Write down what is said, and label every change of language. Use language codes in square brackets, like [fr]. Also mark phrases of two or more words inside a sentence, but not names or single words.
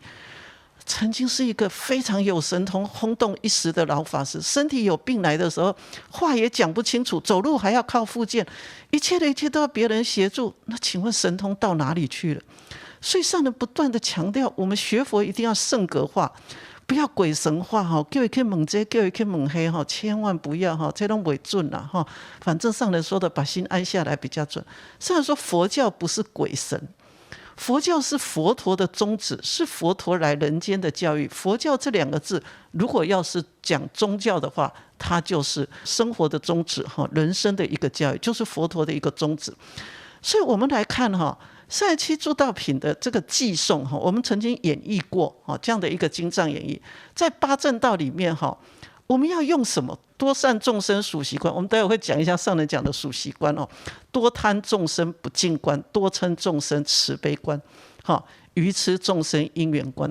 [zh] 曾經是一個非常有神通、轟動一時的老法師，身體有病來的時候，話也講不清楚，走路還要靠復健，一切的一切都要別人協助。那請問神通到哪裡去了？所以上人不斷的強調，我們學佛一定要聖格化，不要鬼神化叫一去問這，叫一去問黑千萬不要這都不準啦反正上人說的把心安下來比較準。上人說佛教不是鬼神。佛教是佛陀的宗旨，是佛陀來人間的教育。佛教這2個字，如果要是講宗教的話，它就是生活的宗旨，人生的一個教育，就是佛陀的一個宗旨。所以我們來看37助道品的這個偈頌，我們曾經演繹過這樣的一個經藏演繹，在八正道裡面我們要用什麼？多善眾生屬習觀，我們待會會講一下上人講的屬習觀多貪眾生不淨觀，多嗔眾生慈悲觀，愚癡眾生因緣觀。